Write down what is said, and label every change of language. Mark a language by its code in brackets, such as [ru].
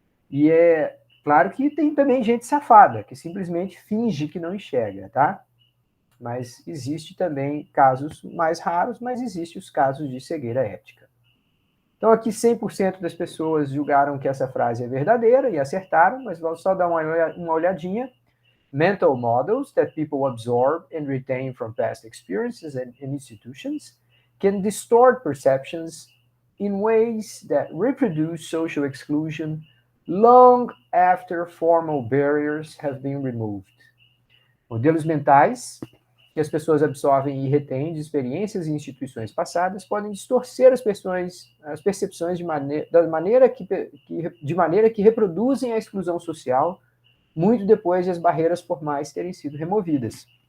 [pt] E é claro que tem também gente safada, que simplesmente finge que não enxerga, tá? Mas existe também casos mais raros, mas existem os casos de cegueira ética. Então aqui 100% das pessoas julgaram que essa frase é verdadeira e acertaram, mas vamos só dar uma olhadinha. [en] Mental models that people absorb and retain from past experiences and institutions can distort perceptions in ways that reproduce social exclusion long after formal barriers have been removed. [pt] Modelos mentais que as pessoas absorvem e retêm de experiências e instituições passadas podem distorcer as percepções de maneira que reproduzem a exclusão social muito depois de as barreiras formais terem sido removidas.